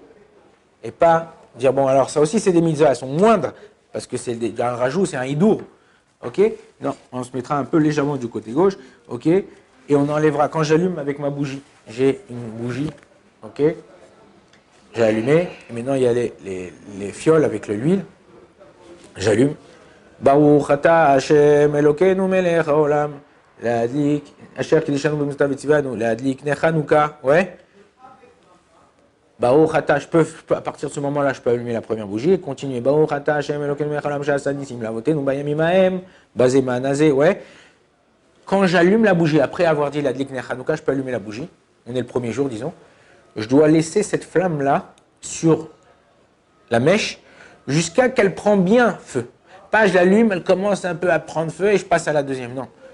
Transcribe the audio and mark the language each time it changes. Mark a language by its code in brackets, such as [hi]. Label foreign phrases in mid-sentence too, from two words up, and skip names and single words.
[fr] Et pas dire, bon, alors ça aussi c'est des mitzvahs, elles sont moindres, parce que c'est un rajout, c'est un hidour. Ok? Non, on se mettra un peu légèrement du côté gauche, ok? Et on enlèvera, quand j'allume avec ma bougie, j'ai une bougie, ok? J'ai allumé, et maintenant il y a les fioles avec l'huile, j'allume. [he] ברוך אתה השם אלוקינו מלך העולם להדליק, אשר קידשנו במצוותיו וציוונו, להדליק נר חנוכה, [fr] ouais. [he] ברוך אתה, [fr] à partir de ce moment-là, je peux allumer la première bougie et continuer. [he] ברוך אתה השם אלוקינו מלך העולם שעשה נסים לאבותינו בימים ההם, basé ma'anazé, ouais. [fr] Quand j'allume la bougie, après avoir dit [he] להדליק נר חנוכה, [fr] je peux allumer la bougie. On est le premier jour, disons. Je dois laisser cette flamme-là sur la mèche jusqu'à qu'elle prend bien feu. Pas je l'allume, elle commence un peu à prendre feu et je passe à la deuxième.